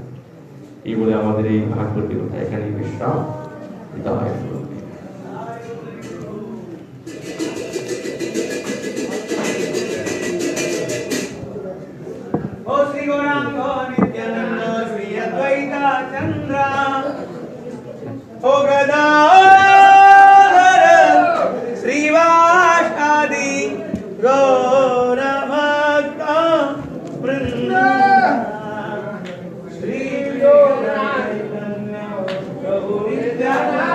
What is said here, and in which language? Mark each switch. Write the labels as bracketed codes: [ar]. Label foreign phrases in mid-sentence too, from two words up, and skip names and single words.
[bn] এই বলে আমাদের এই ভাগবতী কথা এখানে বিশ্রাম দিতে হয়। O Gadadhar Srivasadi Gaura Bhakta Vrinda Shri Gaura Prabhu Nityananda